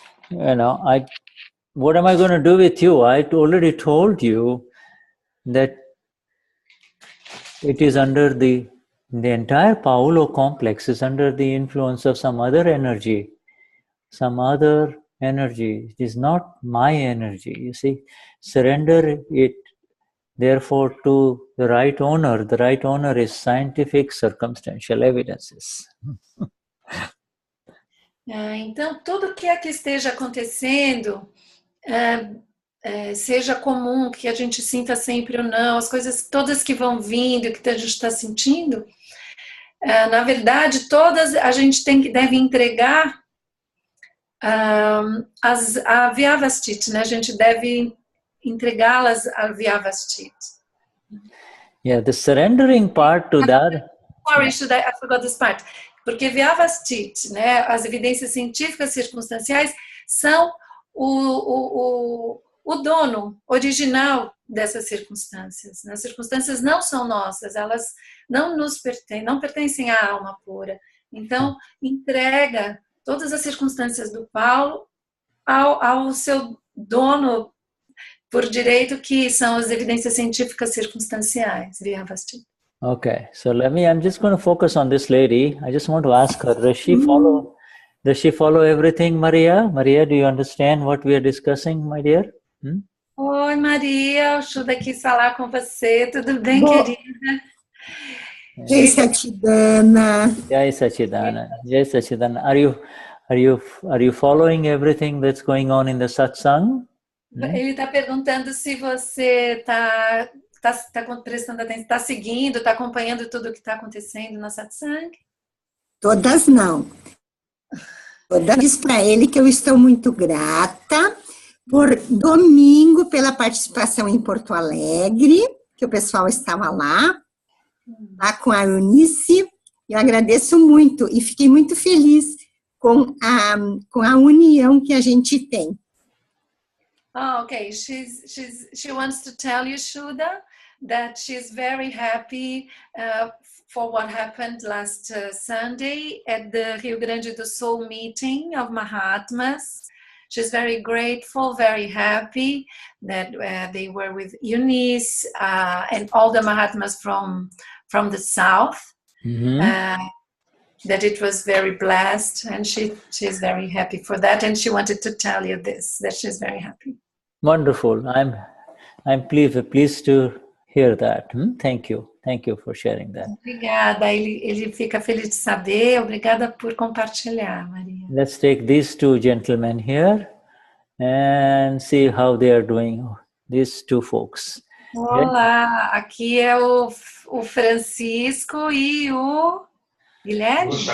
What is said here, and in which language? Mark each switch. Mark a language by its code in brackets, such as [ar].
[en] You know, what am I going to do with you? I already told you that it is under the entire Paulo complex is under the influence of some other energy. Some other energy. It is not my energy. You see, surrender it therefore to the right owner. The right owner is scientific circumstantial evidences. [pt] Então, tudo que esteja acontecendo, seja comum, que a gente sinta sempre ou não, as coisas todas que vão vindo, que a gente está sentindo, na verdade, todas a gente deve entregar a Vyavasthit, né? A gente deve entregá-las a Vyavasthit. [en] Yeah, the surrendering part to that. Sorry, I forgot this part. [pt] Porque Vyavasthit, né? As evidências científicas circunstanciais são o dono original dessas circunstâncias. As circunstâncias não são nossas, elas não nos pertencem, não pertencem à alma pura. Então, entrega todas as circunstâncias do Paulo ao seu dono por direito, que são as evidências científicas circunstanciais, Vyavasthit. [en] Okay, so I'm just going to focus on this lady. I just want to ask her, does she follow everything, Maria? Maria, do you understand what we are discussing, my dear? [pt] Oi, Maria, o Shuddha quis falar com você. Tudo bem, querida? [hi] Jai Satchidana. Jai Satchidana. Jai Satchidana. [en] Are you following everything that's going on in the satsang? [pt] Ele está perguntando se você está prestando atenção, está seguindo, está acompanhando tudo o que está acontecendo na satsang? Todas não. Todas diz para ele que eu estou muito grata por domingo pela participação em Porto Alegre, que o pessoal estava lá com a Eunice. Eu agradeço muito e fiquei muito feliz com a união que a gente tem. [en] Oh, okay. She wants to tell you, Shuddha, that she's very happy for what happened last Sunday at the Rio Grande do Sul meeting of Mahatmas. She's very grateful, very happy that they were with Eunice and all the Mahatmas from the south. That it was very blessed, and she's very happy for that, and she wanted to tell you this, that she's very happy. Wonderful. I'm pleased to hear that. Thank you for sharing that. [pt] Obrigada, ele fica feliz de saber. Obrigada por compartilhar, Maria. [en] Let's take these two gentlemen here and see how they are doing, these two folks. [pt] Olá, aqui é o Francisco e o Guilherme?